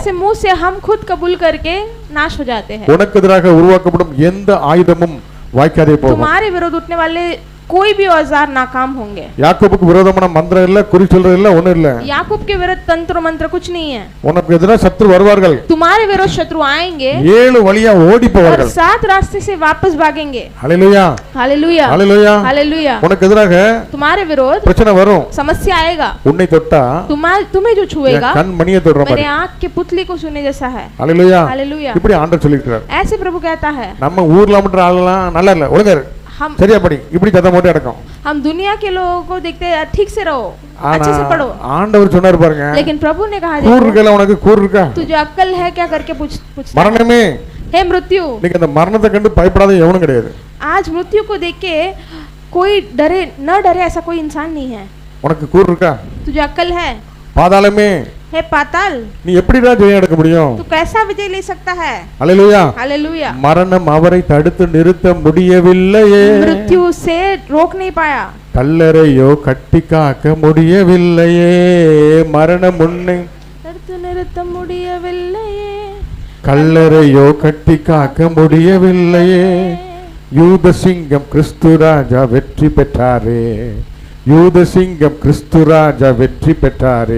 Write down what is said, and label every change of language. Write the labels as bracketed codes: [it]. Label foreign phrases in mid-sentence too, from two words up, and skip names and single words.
[hi] ऐसे मुंह से हम खुद कबूल करके नाश हो जाते हैं। [ta] உனக்கு எதிராக உருவாக்கப்படும் எந்த ஆயுதமும் வாய்க்காதே போகும். [hi] तुम्हारे विरोध उठने वाले कोई भी औजार नाकाम होंगे। [ta] யாக்கோபுக்கு விரோதமான மந்திரம் இல்ல, குறி சொல்றது இல்ல, ஒண்ணு இல்ல. [hi] याकूब के विरुद्ध तंत्र मंत्र कुछ नहीं है। [ta] உனக்கு எதிராக சத்ரு வருவார்கள். [hi] तुम्हारे विरुद्ध शत्रु आएंगे, [ta] 7 வழியா ஓடி [hi] और [ta] போவார்கள். [hi] 7 रास्ते से वापस भागेंगे। [ta] ஹalleluya [hi] हालेलुया, [ta] ஹalleluya. [hi] हालेलुया। [ta] உனக்கு எதிராக [hi] तुम्हारे विरोध [ta] பிரச்சனை வரும். [hi] समस्या आएगा। [ta] உன்னை தொட்டா [hi] तुम्हें जो छुएगा [ta] கண் மணியை தொடுற [hi] मेरे [ta] மாதிரி. [hi] आँख के पुतली को छूने जैसा है। [ta] ஹalleluya [hi] हालेलुया। [ta] இப்படி ஆண்டவர் சொல்லிட்டார். [hi] ऐसे प्रभु कहता है। [ta] நம்ம ஊர்ல மட்டும் ஆளலாம் நல்லா இல்ல, ஒழுங்கா இரு, [hi] हम [ta] சரியா படி, இப்படி சத்தம் போட்டு அடக்கம். [hi] हम दुनिया के लोगों को देखते हैं ठीक से रहो, अच्छे से पढ़ो। [ta] ஆண்டவர் சொன்னார் பாருங்க, [hi] लेकिन प्रभु ने कहा [ta] கூர் [hi] देखो, [ta] இருக்கல, உனக்கு கூர் இருக்கா? [hi] तुझे अक्ल है क्या करके पूछता है। [ta] மரணமே, [hi] हे मृत्यु, [ta] நீங்க அந்த மரணத்தை கண்டு பயப்படாத எவனும் கிடையாது. [hi] आज मृत्यु को देख के कोई डरे न डरे ऐसा कोई इंसान नहीं है। [ta] உனக்கு கூர் இருக்கா? [hi] तुझे अक्ल है? [ta] பாதாளமே, [hi] हे पाताल, [ta] நீ எப்படிடா ஜெயம் எடுக்க முடியும்? [hi] तू कैसा विजय ले सकता है। [ta] ஹalleluya. [hi] हालेलुया। [ta] மரணம் அவரை தடுத்து நிறுத்த முடியவில்லையே, [hi] मृत्यु से रोक नहीं पाया, [ta] கல்லறையோ கட்டி காக்க முடியவில்லையே, மரணம் உன்னை தடுத்து நிறுத்த முடியவில்லையே, கல்லறையோ கட்டி காக்க முடியவில்லையே. யூத சிங்கம் கிறிஸ்து ராஜா வெற்றி பெற்றாரே, யூத சிங்கம் கிறிஸ்து ராஜா வெற்றி பெற்றாரே.